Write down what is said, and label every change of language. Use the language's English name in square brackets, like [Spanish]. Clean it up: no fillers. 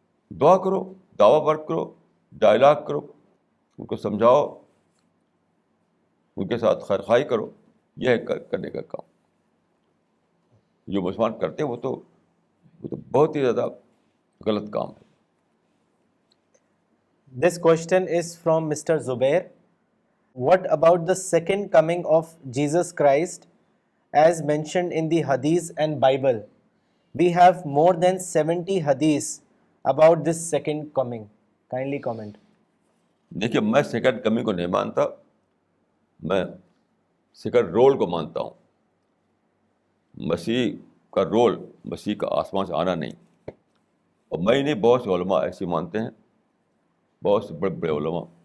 [Urdu] دعا کرو, دعوی ورک کرو, ڈائلاگ کرو, ان کو سمجھاؤ, ان کے ساتھ خیر خواہی کرو. یہ ہے کرنے کا کام. جو مسلمان کرتے ہیں وہ تو بہت ہی زیادہ غلط کام ہے. [English] This question is from Mr. Zubair. What about the second coming of Jesus Christ as mentioned in the Hadith and Bible? We have more than 70 Hadiths about this second coming. Kindly comment. [Urdu] دیکھیے, میں second coming کو نہیں مانتا, میں second role کو مانتا ہوں. مسیح کا رول, مسیح کا آسمان سے آنا نہیں. اور میں نہیں, بہت سے علماء ایسے مانتے ہیں, بہت سے بڑے بڑے علماء.